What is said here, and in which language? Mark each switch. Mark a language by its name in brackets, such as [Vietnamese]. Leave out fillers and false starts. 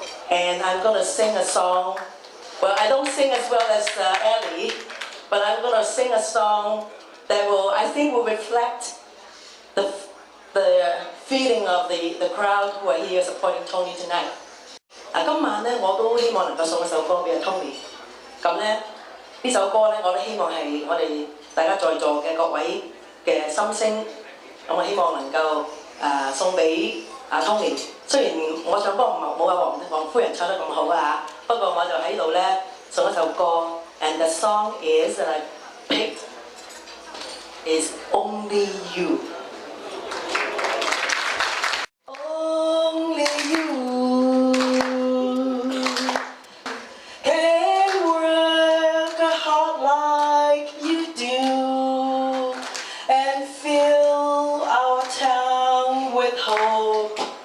[English] And I'm going to sing a song. Well, I don't sing as well as Ellie, but I'm going to sing a song that I think will reflect the feeling of the crowd who are here supporting Tony tonight. [Cantonese] 今晚咧我都希望能夠送一首歌俾Tony。咁咧呢首歌咧我都希望係我哋大家在座嘅各位嘅心聲。咁我希望能夠送俾Tony。雖然我唱歌冇黃夫人唱得咁好啊，不過我就喺度咧送一首歌 ， [English] and the song is that I picked is Only You. Only you can work a heart like you do and fill our town with hope.